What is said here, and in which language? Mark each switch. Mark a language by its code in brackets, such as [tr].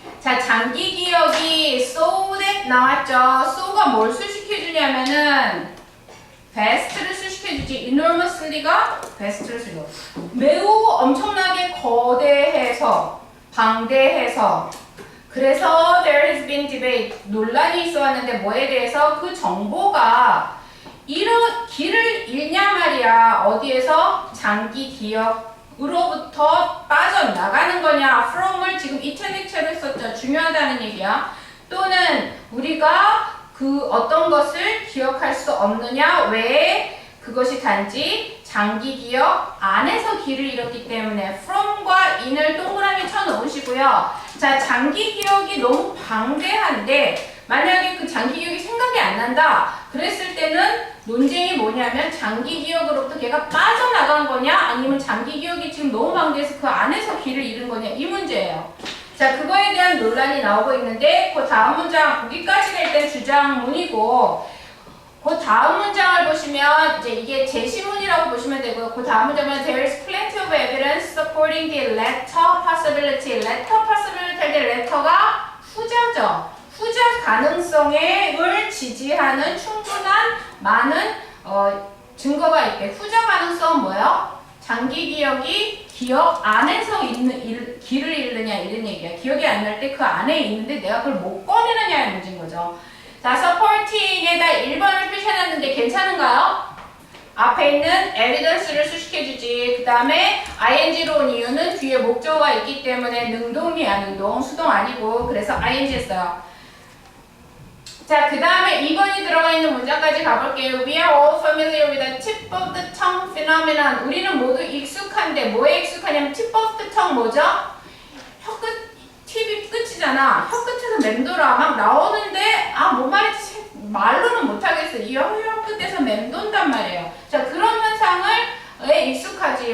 [ko] 자, 장기 기억이 [en] so that [ko] 나왔죠. so가 뭘 수식해주냐면은 vast를 수식해주지. enormously가 vast를 수식해. 매우 엄청나게 거대해서, 방대해서. 그래서 [en] there has been debate. [ko] 논란이 있어 왔는데 뭐에 대해서 그 정보가 길을 잃냐 말이야. 어디에서? 장기 기억으로부터 빠져나가는 거냐. from을 지금 이탈릭체로 썼죠. 중요하다는 얘기야. 또는 우리가 그 어떤 것을 기억할 수 없느냐. 왜? 그것이 단지 장기 기억 안에서 길을 잃었기 때문에 from과 in을 동그라미 쳐놓으시고요. 자, 장기 기억이 너무 방대한데 만약에 그 장기 기억이 생각이 안 난다. 그랬을 때는 논쟁이 뭐냐면 장기 기억으로부터 걔가 빠져나간 거냐 아니면 장기 기억이 지금 너무 방대해서 그 안에서 길을 잃은 거냐 이 문제예요. 자, 그거에 대한 논란이 나오고 있는데 그 다음 문장 거기까지가 일단 주장문이고 그 다음 문장을 보시면 이제 이게 제시문이라고 보시면 되고요. 그 다음 문장은 [en] there is plenty of evidence supporting the latter possibility. latter possibility [ko] 할 때 letter가 후자죠. 후자 가능성을 지지하는 충분한 많은 증거가 있대. 후자 가능성은 뭐예요? 장기 기억이 기억 안에서 길을 잃느냐 이런 얘기야. 기억이 안 날 때 그 안에 있는데 내가 그걸 못 꺼내느냐의 문제인 거죠. 자, supporting에다 1번을 표시해놨는데 괜찮은가요? 앞에 있는 evidence를 수식해주지. 그 다음에 ing로 온 이유는 뒤에 목적어가 있기 때문에 능동이야. 능동, 수동 아니고. 그래서 ing 했어요. 자, 그 다음에 2번이 들어가 있는 문장까지 가볼게요. [en] We are all familiar with the tip of the tongue phenomenon. [ko] 우리는 모두 익숙한데 뭐에 익숙하냐면 [en] tip of the tongue [ko] 뭐죠? 혀끝, 팁이 끝이잖아. 혀끝에서 맴돌아 막 나오는데 뭔 말인지 말로는 못하겠어. 이 혀끝에서 맴돈단 말이에요. 자, 그런 현상을 익숙하지.